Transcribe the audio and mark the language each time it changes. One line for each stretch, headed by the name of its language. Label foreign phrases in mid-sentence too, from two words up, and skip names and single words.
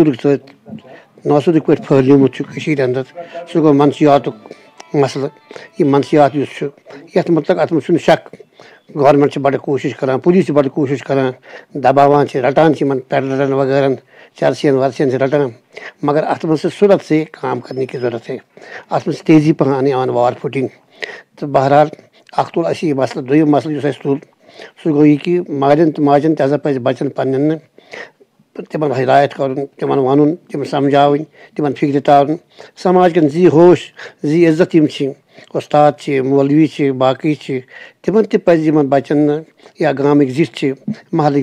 Kashmiri: ناسوٗرٕکۍ پٲٹھۍ پھٲلیومُت چھُ کٔشیٖرِ اندر سُہ گوٚو منشیاتُک مسلہٕ یہِ منشیات یُس چھُ یتھ متعلق اتھ منٛز چھُنہٕ شک گورمنٹ بڑٕ کوٗشش کران پولیس بڑٕ کوٗشش کران دباوان رٹان یمن پیڈلرن وغیرہ چرسین ورسین رٹان مگر ات منٛز
Urdu: صورت سے کام کرنے کی ضرورت ہے
Kashmiri: ات منٛز تیزی پہن یوان
English: war footing
Kashmiri: تو بہرحال اکھ تُل اَسہِ یہِ مسلہٕ دوٚیِم مسلہٕ یُس اَسہِ تُل سُہ گوٚو یہِ کہِ مالٮ۪ن تہٕ ماجٮ۪ن تہِ ہسا پزِ بچن پننٮ۪ن تمن ہدایت کرُن تمن ونُن تِم سمجھاوٕنۍ تمن فکرِ تارُن سماج کٮ۪ن زی ہوش زی عزت یِم چھِ استاد مولوی باقٕے تمن تہِ پزِ یمن بچن یا گامٕکۍ زِٹھۍ چھِ محلٕکۍ